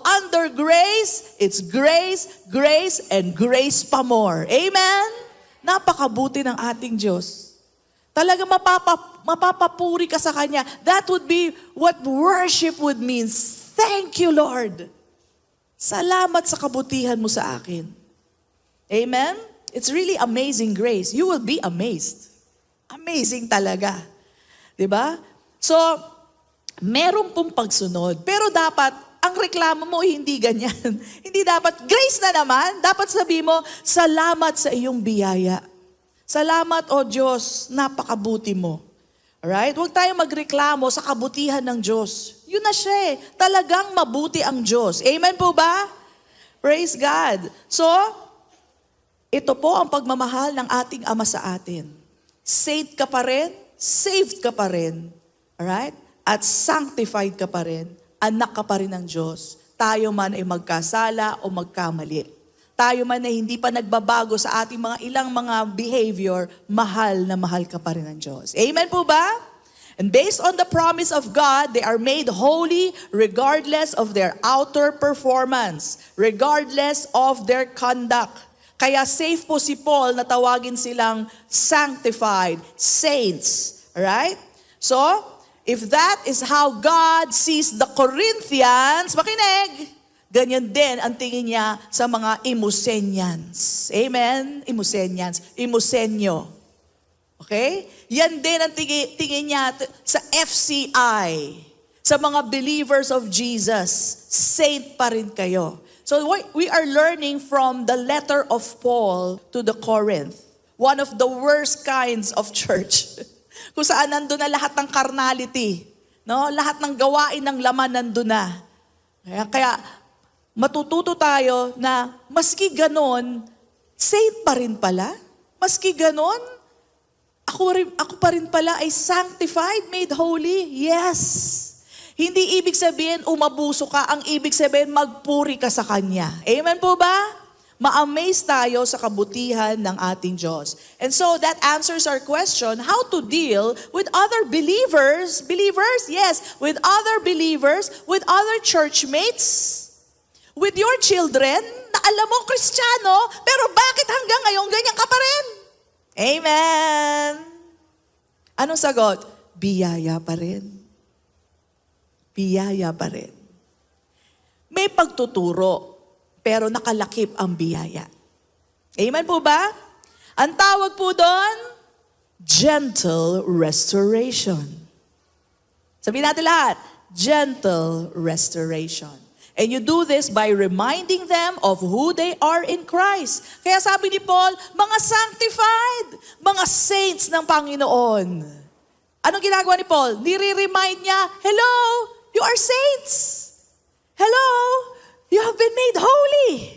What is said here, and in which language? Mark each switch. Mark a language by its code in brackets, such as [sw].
[en] Under grace, it's grace, grace, and grace pa more. Amen? [tl] Napakabuti ng ating Diyos. Talaga mapapapuri ka sa Kanya. [en] That would be what worship would mean. Thank you, Lord. [tl] Salamat sa kabutihan mo sa akin. Amen? [en] It's really amazing grace. You will be amazed. Amazing [tl] talaga. Diba? So, meron pong pagsunod. Pero dapat, ang reklamo mo hindi ganyan. Hindi dapat, grace na naman. Dapat sabihin mo, salamat sa iyong biyaya. Salamat, O Diyos, napakabuti mo. Alright? Huwag tayong magreklamo sa kabutihan ng Diyos. Yun na siya Talagang mabuti ang Diyos. Amen po ba? [en] Praise God. [tl] So, ito po ang pagmamahal ng ating Ama sa atin. Saint ka pa rin, saved ka pa rin, alright? At sanctified ka pa rin, anak ka pa rin ng Diyos. Tayo man ay magkasala o magkamali. Tayo man ay hindi pa nagbabago sa ating mga ilang mga behavior, mahal na mahal ka pa rin ng Diyos. Amen po ba? [en] And based on the promise of God, they are made holy regardless of their outer performance, regardless of their conduct. [tl] Kaya safe po si Paul na tawagin silang sanctified, saints. Alright? [en] So, if that is how God sees the Corinthians, [tl] makinig, ganyan din ang tingin niya sa mga [en] Imosenians. Amen? [tl] Imosenyo. Okay? Yan din ang tingin niya sa FCI, sa mga believers of Jesus. Saint pa rin kayo. [en] So we are learning from the letter of Paul to the Corinth. One of the worst kinds of church. [tl] Kung saan nandun na lahat ng carnality. No? Lahat ng gawain ng laman nandun na. Kaya matututo tayo na maski ganon, saint pa rin pala. Maski ganon, ako pa rin pala ay sanctified, made holy. Yes. Hindi ibig sabihin umabuso ka, ang ibig sabihin magpuri ka sa Kanya. Amen po ba? Ma-amaze tayo sa kabutihan ng ating Diyos. [en] And so that answers our question, how to deal with other believers, yes, with other believers, with other churchmates, with your children, [tl] na alam mo, Kristiyano, pero bakit hanggang ngayon ganyan ka pa rin? Amen! Anong sagot? Biyaya pa rin. Biyaya pa rin. May pagtuturo, pero nakalakip ang biyaya. Amen po ba? Ang tawag po doon, gentle restoration. Sabihin natin lahat, gentle restoration. [en] And you do this by reminding them of who they are in Christ. [tl] Kaya sabi ni Paul, mga sanctified, mga saints ng Panginoon. Anong ginagawa ni Paul? Nire-remind niya, [en] hello, you are saints. Hello, you have been made holy.